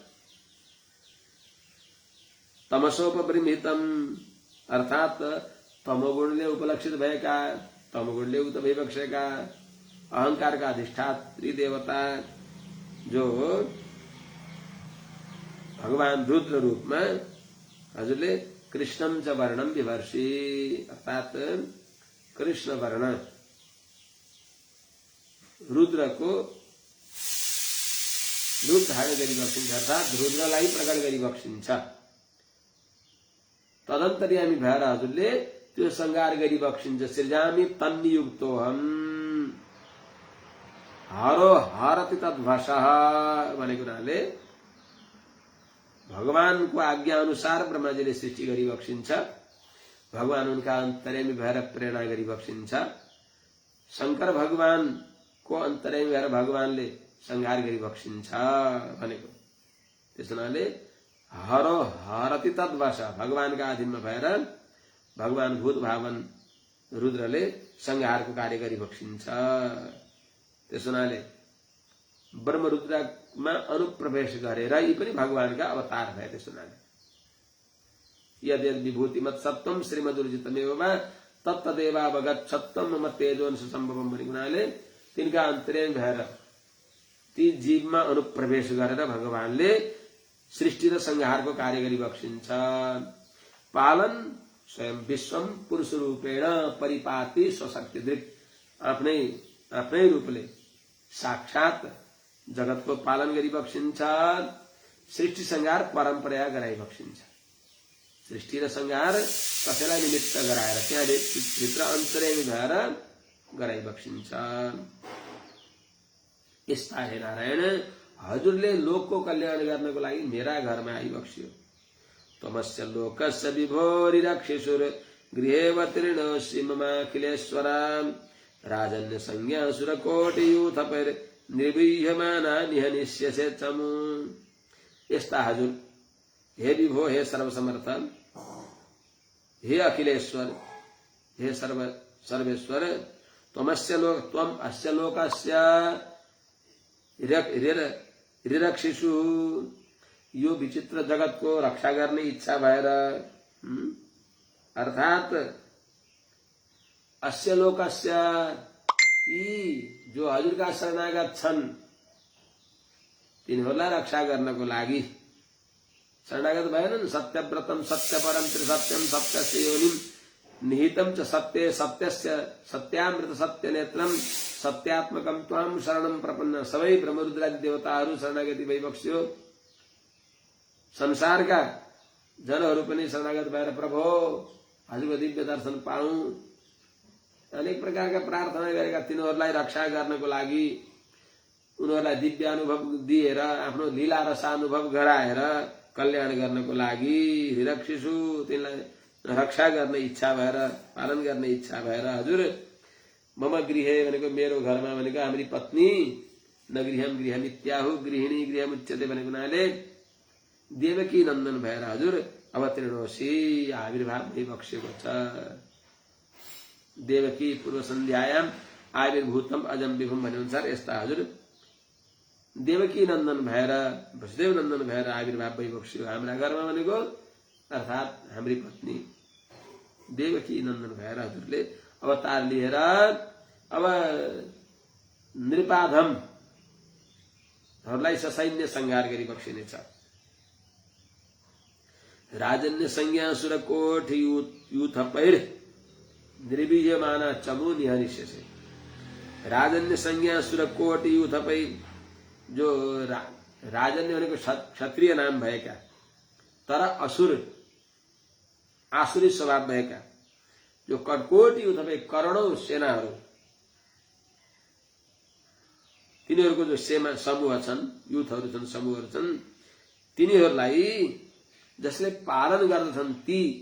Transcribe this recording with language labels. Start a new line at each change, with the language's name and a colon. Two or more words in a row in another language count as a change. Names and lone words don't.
Nepali: तमसोपरिमितम अर्थात् तमोगुणले उपलक्षित भएका, तमोगुणले उक्त भइबक्सेका अहंकारका अधिष्ठात्री देवता जो भगवान रुद्र रूपमा हजुरले
Sanskrit: कृष्णम च वर्णम विभर्षि
Nepali: अर्थात् कृष्ण वर्ण रुद्रको रूप धारण गरी बक्सिन्छ अर्थात् रुद्रलाई प्रकट गरी बक्सिन्छ। तदन्तर्यामी भएर हजुरले त्यो संगार गरी बक्सिन्छ।
Sanskrit: सृजामी तन्नियुक्तोहम हरो हरति तद्भषः
Nepali: भनेको हुनाले भगवानको आज्ञा अनुसार ब्रह्माजीले सृष्टि गरी बक्सिन्छ। भगवान उनका अन्तर्यामी भएर प्रेरणा गरी बक्सिन्छ। शंकर भगवानको अन्तर्यामी भएर भगवानले संहार गरी बक्सिन्छ भनेको। त्यस हुनाले
Sanskrit: हरो हरति तद्वश
Nepali: भगवानका अधीनमा भएर भगवान भूत भावन रुद्रले संहारको कार्य गरी बक्सिन्छ। त्यस हुनाले ब्रह्मरुद्रमा अनुप्रवेश गरेर यी पनि भगवानका अवतार भए। त्यस हुनाले
Sanskrit: यद् यद् विभूतिमत् सत्वम श्रीमदुर्जितमेव वा तत्तदेवावगत सत्वम मम तेजोंश सम्भवम
Nepali: भनेको हुनाले तिनका अन्तर्यामी भएर ती जीवमा अनुप्रवेश गरेर भगवानले सृष्टि र संहारको कार्य गरी बक्सिन्छ।
Sanskrit: पालन स्वयं विश्वम पुरुष रूपेण परिपाति स्वशक्ति दृक्
Nepali: आफ्नै रूपले साक्षात जगतको पालन गरी बक्सिन्छ। सृष्टि संहार परम्परा गराइ बक्सिन्छ। सृष्टि र संहार कसैलाई निमित्त गराएर त्यहाँ भित्र अन्तर्यामी भएर गराइ बक्सिन्छ। यस्ता हे नारायण हजुरले लोकको कल्याण गर्नको लागि मेरा घरमा आइबक्सियो।
Sanskrit: तमस्य लोकस्य विभोरिरक्षिसुर गृहेवतीर्णोऽसि ममाखिलेश्वर राजन्य संज्ञा सुरकोटियूथपैर निर्वीह्यमाना निहनिष्यसे चमु।
Nepali: यस्ता हजुर हे विभो, हे सर्वसमर्थ, हे अखिलेश्वर, हे सर्वेश्वर,
Sanskrit: त्वम अस्य लोकस्य रिरक्षिषु
Nepali: यो विचित्र जगतको रक्षा गर्ने इच्छा भएर अर्थात्
Sanskrit: अस्य लोकस्य
Nepali: यी जो हजुरका शरणागत छन् तिनीहरूलाई रक्षा गर्नको लागि शरणागत भएनन्।
Sanskrit: सत्यव्रतम सत्यपरम त्रिसत्यम सत्यस्य योनिम निहितम च सत्ये सत्यस्य सत्यामृत सत्यनेत्रम सत्यात्मकम त्वाम शरणम प्रपन्न।
Nepali: सबै ब्रह्मरुद्रादि देवताहरू शरणागति भइबक्स्यो। संसारका जनहरू पनि शरणागत भएर प्रभो हजुरको दिव्य दर्शन पाऊँ अनेक प्रकारका प्रार्थना गरेका तिनीहरूलाई रक्षा गर्नको लागि उनीहरूलाई दिव्य अनुभव दिएर आफ्नो लीला रसानुभव गराएर कल्याण गर्नको लागि रिरक्षिसु तिनलाई रक्षा गर्ने इच्छा भएर पालन गर्ने इच्छा भएर हजुर
Sanskrit: मम गृहे
Nepali: भनेको मेरो घरमा भनेको हाम्री पत्नी
Sanskrit: न गृहम गृहमित्याहु गृहिणी गृहमुच्यते
Nepali: भनेको हुनाले देवकी नन्दन भएर हजुर अवतीर्णोऽसि आविर्भाव भइबक्सेको छ।
Sanskrit: देवकी पूर्व सन्ध्यायाम आविर्भूतम अजम विभुम
Nepali: भने अनुसार यस्ता हजुर देवकी नन्दन भएर वसुदेव नन्दन भएर आविर्भाव भइबक्स्यो हाम्रा घरमा भनेको अर्थात् हाम्री पत्नी देवकी नन्दन भएर हजुरले अवतार लिएर अब नृपाधमहरूलाई ससैन्य संहार गरी बक्सिनेछ।
Sanskrit: राजन्य संज्ञा सुरकोट यूथपैर निर्वीह्यमाना चमु निहनिष्यसे। राजन्य संज्ञा सुरकोट यूथपैर
Nepali: जो राजन्य भनेको क्षत्रिय नाम भएका तर असुर आसुरी स्वभाव भएका जो कटकोटी अथवा करोडौं सेनाहरू तिनीहरूको जो समूह छन्, युथहरू छन्, समूहहरू छन्, तिनीहरूलाई जसले पालन गर्दछन् ती